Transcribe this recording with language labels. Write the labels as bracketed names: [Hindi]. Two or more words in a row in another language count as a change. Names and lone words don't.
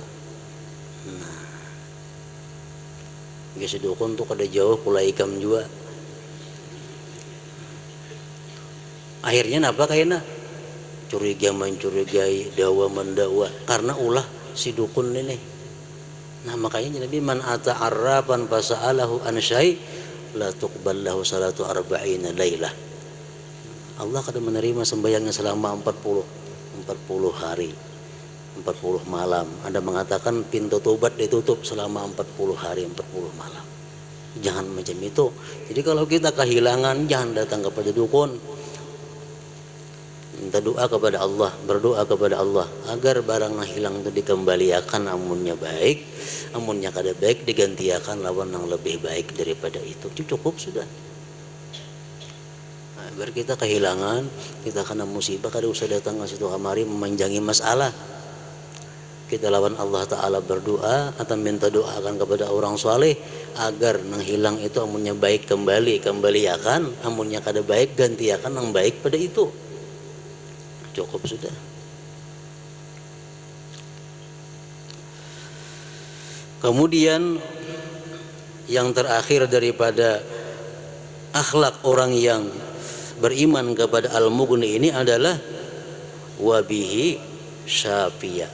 [Banjar] Nah, si dukun tuh kada jauh pula ikam juga. Akhirnya napa kayaknya curiga mencurigai, dawa mendawa, karena ulah si dukun ini. [Indonesian] Nah makanya Nabi [Arabic] من أتى عرافا فسأله عن شيء لا تقبل له صلاة أربعين ليلة. [Indonesian] Allah kada menerima sembahyangnya selama 40 hari, 40 malam. Anda mengatakan pintu tobat ditutup selama 40 hari, 40 malam. Jangan macam itu. Jadi kalau kita kehilangan, jangan datang kepada dukun. Minta doa kepada Allah, berdoa kepada Allah agar barang yang hilang itu dikembalikan, [Banjar] amunnya baik, amunnya kada baik digantiakan lawan yang lebih baik daripada itu. Cukup sudah. Nah, biar kita kehilangan, kita kena musibah, kada usah datang ke situ kamari memanjangi masalah. Kita lawan Allah Ta'ala berdoa atau minta doakan kepada orang soleh agar yang hilang itu amunnya baik kembaliakan, amunnya kada baik gantiakan yang baik pada itu. [Indonesian] Cukup sudah. Kemudian yang terakhir daripada akhlak orang yang beriman kepada Al-Mughni ini adalah [Arabic] وبه شافيا.